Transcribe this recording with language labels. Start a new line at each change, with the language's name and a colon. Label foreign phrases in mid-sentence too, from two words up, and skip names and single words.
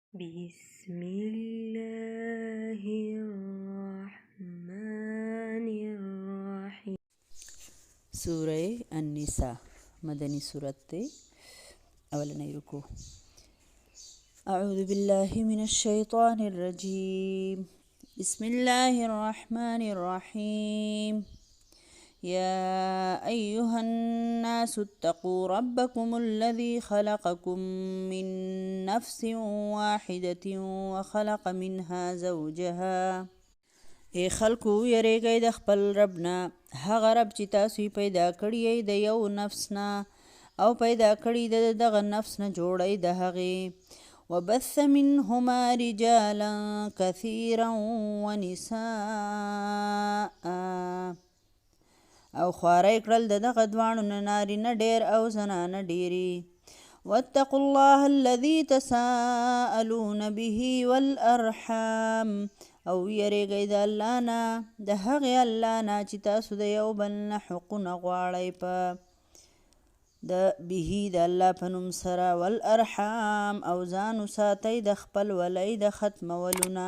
Arabic: بسم الله الرحمن الرحیم.
Pashto: سورة النساء مدنی سورت تے اولنی رکو.
Arabic: اعوذ باللہ من الشیطان الرجیم. بسم اللہ الرحمن الرحیم. يا أيها الناس اتقوا ربكم الذي خلقكم من نفس واحدة وخلق منها زوجها.
Pashto: ای خلکو یریږئ د خپل رب نه، هغه رب چې تاسو پیدا کړی د یو نفس نه او پیدا کړی د دغه نفس نه جوړی د هغې.
Arabic: وبث منهما رجالا كثيرا ونساء،
Pashto: او خواری کړل د دغه دواړو نه نارینه ډیر او زنانه ډیرې.
Arabic: واتقوا الله الذي تساءلون به والارحام،
Pashto: او یریږئ د الله نه، د هغې الله نه چې تاسو د یو بل نه حقونه غواړئ په به د الله په نوم سره. والارحام، او ځان وساتئ د خپل ولی د ختمولو نه.